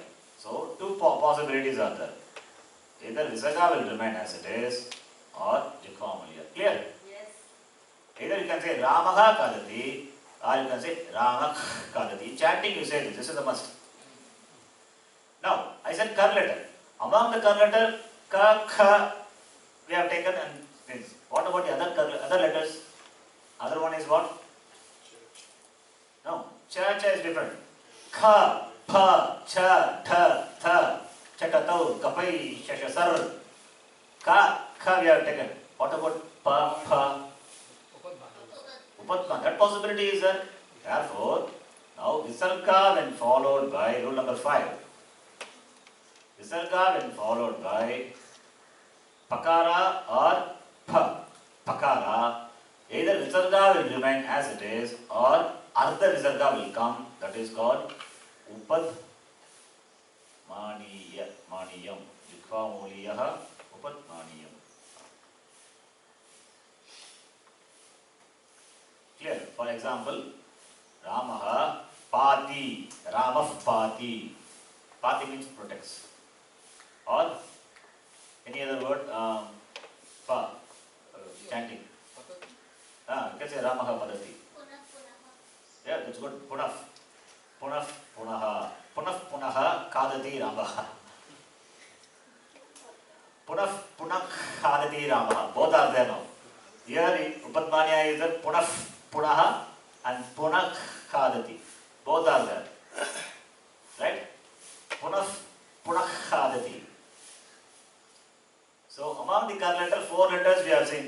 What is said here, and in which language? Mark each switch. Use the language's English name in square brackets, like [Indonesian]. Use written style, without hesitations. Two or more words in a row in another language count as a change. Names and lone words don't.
[English] So two possibilities are there. Either Visarga will remain as it is or [Sanskrit] जिह्वा मूलीय. [English] Clear? Yes. Either you can say [Sanskrit] रामः खादति [English] or you can say [Sanskrit] राम खादति. [English] Chanting you say this is a must. Now, I said kar letter. Among the kar letter, [Sanskrit] क, ख, [English] we have taken and things. What about the other letters? Other one is what? No, cha is different. [Sanskrit] ख, प, च, ट, त, चटतव, कपय, शषसर. [English] Ka we have taken. What about pa, pa? Upatma. That possibility is there. Therefore, now Visarga when followed by rule number 5. Visarga when followed by Pakara or Pa. Pakara. Either Visarga will remain as it is or [Sanskrit] अर्ध विसर्ग [English] will come. That is called [Sanskrit] उप ध्मानीयम्. जिह्वा मूलीयः उप ध्मानीयम्. [English] For example, [Sanskrit] रामः पाति, रामः पाति. [English] Pati means protects. Or any other word, chanting. You can say [Sanskrit] रामः पठति. पुनः पुनः. [English] Yeah, that's good. [Sanskrit] पुनः। पुनः पुनः. पुनः पुनः खादति रामः। पुनः पुनः खादति रामः. [English] Both are there now. Here Upadmanya is the [Sanskrit] पुनः पुनः [English] and [Sanskrit] पुनः खादति. [English] Both are there. Right? [Sanskrit] पुनः पुनः खादति. [English] So among the curl letter, 4 letters we have seen.